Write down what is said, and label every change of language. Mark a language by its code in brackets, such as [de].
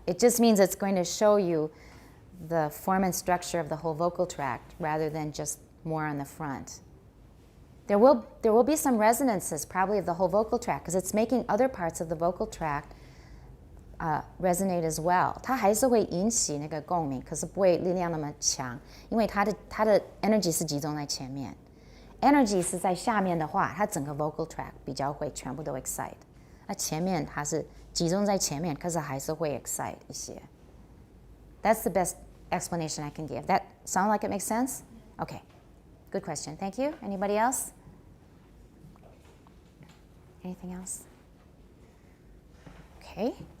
[en] It just means it's going to show you the form and structure of the whole vocal tract rather than just more on the front. There will be some resonances probably of the whole vocal tract because it's making other parts of the vocal tract resonate as well. [zh] 它还是会引起那个共鸣，可是不会力量那么强，因为它的 energy 是集中在前面。 energy 是在下面的话，它整个 vocal tract 比较会全部都 excite。那前面它是集中在前面，可是还是会 excite 一些。 [en] That's the best explanation I can give. That sound like it makes sense? Okay. Good question. Thank you. Anybody else? Anything else? Okay.